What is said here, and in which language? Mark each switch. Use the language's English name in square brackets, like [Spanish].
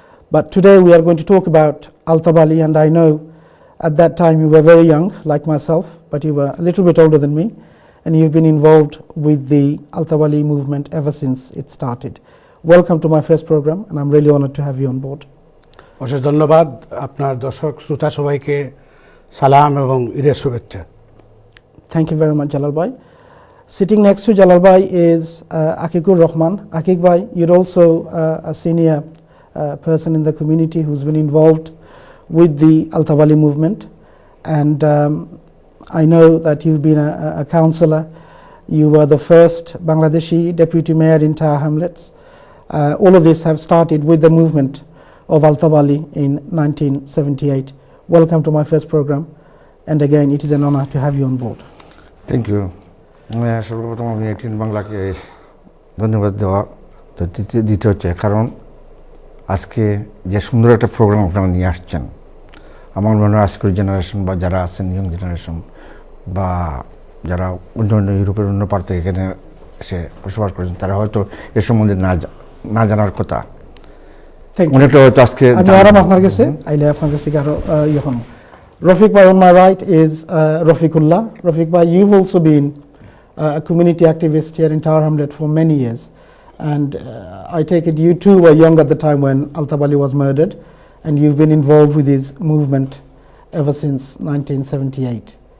[English] But today we are going to talk about Altab Ali, and I know at that time you were very young, like myself, but you were a little bit older than me, and you've been involved with the Altab Ali movement ever since it started. Welcome to my first program, and I'm really honored to have you on board. [Bangla] অশেষ ধন্যবাদ আপনার দর্শক শ্রোতা সবাইকে সালাম এবং ঈদের শুভেচ্ছা। [English] Thank you very much, Jalal bhai. Sitting next to Jalal bhai is Akikur Rahman. Akik bhai, you're also a senior person in the community who's been involved with the Altab Ali movement, and I know that you've been a councillor. You were the first Bangladeshi deputy mayor in Tower Hamlets. All of this have started with the movement of Altab Ali in 1978. Welcome to my first program, and again it is an honor to have you on board. Thank you. [Bangla] সর্বপ্রথম আমি ATN বাংলাকে ধন্যবাদ দিতে হচ্ছে, কারণ আজকে যে সুন্দর একটা প্রোগ্রাম আপনারা নিয়ে আসছেন, আমার মনে হয় আজকের জেনারেশন বা যারা আছেন ইয়ং জেনারেশন বা যারা অন্য ইউরোপের অন্য পার থেকে এখানে এসে বসবাস করেছেন, তারা হয়তো এর সম্বন্ধে না জানার কথা। অনেকটা হয়তো আজকে আপনার কাছে আইলে আপনার কাছে আরো ইয়খন [English] Rafiq bhai, on my right is Rafiqullah. Rafiq bhai, you've also been a community activist here in Tower Hamlet for many years, and I take it you too were young at the time when Altab Ali was murdered, and you've been involved with his movement ever since 1978.